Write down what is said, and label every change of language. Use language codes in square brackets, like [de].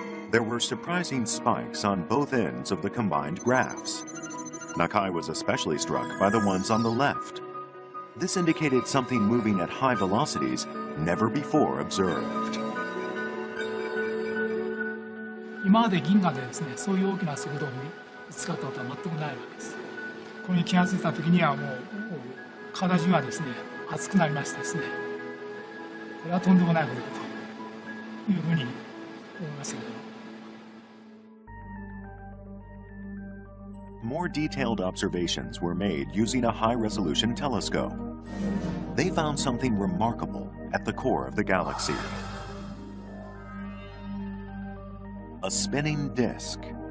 [en] There were surprising spikes on both ends of the combined graphs. Nakai was especially struck by the ones on the left. This indicated something moving at high velocities never before observed. [ja] 今まで銀河でですね、そういう大きな速度に見つかったことは全くないわけです。これに気がついた時にはもう体中はですね、熱くなりましてですね、これはとんでもないことだというふうに思いましたけど。 [en] More detailed observations were made using a high-resolution telescope. They found something remarkable at the core of the galaxy. A spinning disk.